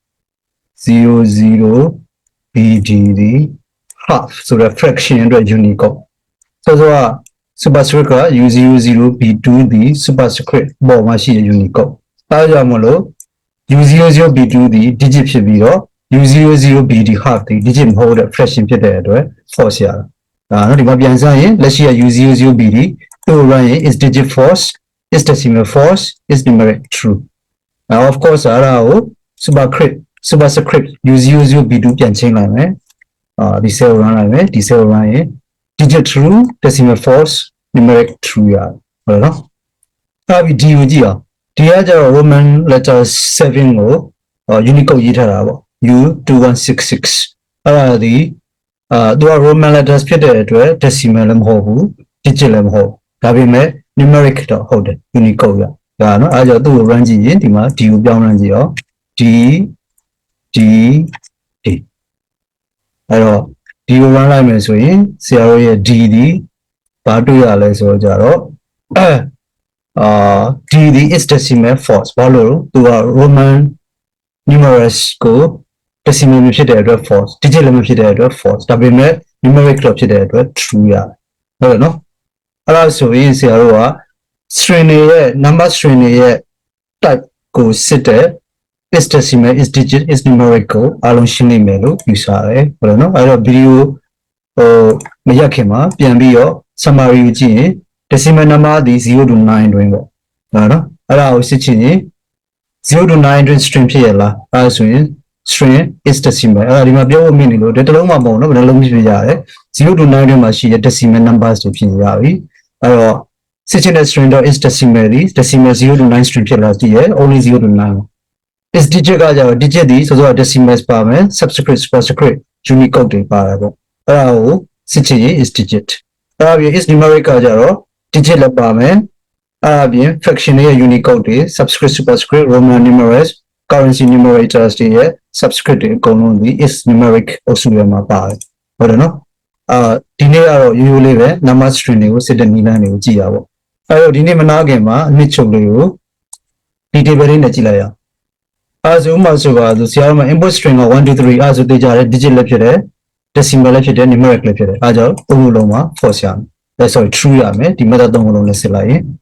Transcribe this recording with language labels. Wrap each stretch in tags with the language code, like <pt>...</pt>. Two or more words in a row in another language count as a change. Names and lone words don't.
<my>00BD ဒီ half ဆိုတော့ fraction အတွက် Unicode ဆိုတော့ superscript က U00B2 ဒီ superscript ပေါ်မှာရှိတဲ့ Unicode အဲဒါကြောင့်မလို့ U00B2 ဒီ digit ဖြစ်ပြီးတော့ U00BD half ဒီ digit မဟုတ်တဲ့ fraction ဖြစ်တဲ့အတွက် false ရတာဒါနော် ဒီမှာပြန်စရင်လက်ရှိက U00BD သူ့ run ရင်</my> <en>is digit false is decimal false is numeric true now of course</en> <my>အဲ့ဒါကို superscript U00B2 ပြန်ချိန်လိုက်မယ်ဒီ</my> <en>cell run</en> <my>လိုက်မယ်ဒီ</my> <en>cell run</en> <my>ရင်</my> <en>digit true decimal false numeric true</en> <my>ရဟုတ်နော်အဲ့ဒီ D ကိုကြည့်အောင်ဒီကကျတော့</my> <en>Roman letter</en> <my>7ကိုUnicode ရေးထားတာပေါ့ U2166အဲ့ဒါဒီသူက</my> <en>Roman letters</en> <my>ဖြစ်တဲ့အတွက် decimal လည်းမဟုတ်ဘူး digit လည်းမဟုတ်ဒါပေမဲ့ numeric တော့ဟုတ်တယ် Unicode ရဒါနော်အဲ့ကြောင့်သူ့ကို run ကြည့်ရင်ဒီမှာ D ကိုပြောင်း run ကြည့်အောင် D အဲ့တော့ D ကို run လိုက်မယ်ဆိုရင်ဆရာတို့ရဲ့ D ဒီဘာတွေ့ရလဲဆိုတော့ကြတော့ D ဒီ</my> <en>is decimal false</en> <my>ဘာလို့သူက</my> <en>Roman numerals</en> <my>ကို decimal မဖြစ်တဲ့အတွက် false digit လည်းမဖြစ်တဲ့အတွက် false ဒါပေမဲ့ numeric တော့ဖြစ်တဲ့အတွက် true ရဟုတ်တယ်နော်အဲ့ဒါဆိုရင်ဆရာတို့က string တွေရဲ့</my> <en>number string</en> <my>တွေရဲ့ type ကိုစစ်တဲ့</my> <en>is decimal is digit is numeric</en> <my>ကိုအားလုံးရှင်းနေမယ်လို့ယူဆရတယ်ဟုတ်တယ်နော်အဲ့တော့ video မရက်ခင်မှာပြန်ပြီးတော့ summary ကိုကြည့်ရင်</my> <en>decimal number</en> <my>ဒီ0 to 9တွင်ပေါ့နော်အဲ့ဒါကိုစစ်ချင်ရင်0 to 9တွင် string ဖြစ်ရလားအဲ့ဒါဆိုရင်</my> <en>string is decimal</en> <my>အဲ့ဒါဒီမှာပြောဖို့မြင်နေလို့တစ်လုံးမှမဟုတ်နော်ဘယ်နှလုံးဖြစ်ရတယ် 0 to 9တွင်မှာရှိတဲ့</my> <en>decimal numbers</en> <my>တွေဖြစ်ရပြီအဲ့တော့စစ်ချင်တဲ့ string တော့</my> <en>is decimal</en> <my>ဒီ</my> <en>decimal 0 to 9 string</en> <my>ဖြစ်လာကြည့်ရ</my> <en>only 0 to 9 is digit</en> <my>ကကြတော့ digit ဒီဆိုတော့ decimals ပါမယ်</my> <en>subscript superscript Unicode</en> <my>တွေပါတယ်ပေါ့အဲ့ဒါကိုစစ်ချင်ရင်</my> <en>is digit</en> <my>အဲ့ဒါပြီး</my> <en>is numeric</en> <my>ကကြတော့ digit လည်းပါမယ်အဲ့ဒါ ပြီး fraction ရဲ့ Unicode တွေ</my> <en>subscript superscript Roman numerals currency numerators</en> <my>တွေရဲ့ subscript တွေအကုန်လုံးဒီ</my> <en>is numeric</en> <my>အုပ်စုထဲမှာပါတယ်ဟုတ်တယ်နော်ဒီနေ့ကတော့ရိုးရိုးလေးပဲ number string တွေကိုစစ်တဲ့နည်းလမ်းတွေကိုကြည့်ရပါအဲ့တော့ဒီနေ့မနာခင်မှာအနှစ်ချုပ်လေးကိုဒီ table လေးနဲ့ကြည့်လိုက်ရအောင်ဆိုမှဆိုပါဆိုဆရာတို့မှာ</my> <en>input string</en> <my>က1 2 3ဆိုတေးကြတယ် digit လည်းဖြစ်တယ် decimal လည်းဖြစ်တယ် numeric လည်းဖြစ်တယ်အားကြောင့်သုံးခုလုံးမှာ false ရမယ်</my> <en>sorry true</en> <my>ရမယ်ဒီ method သုံးခုလုံးနဲ့စစ်လိုက်ရင်</my>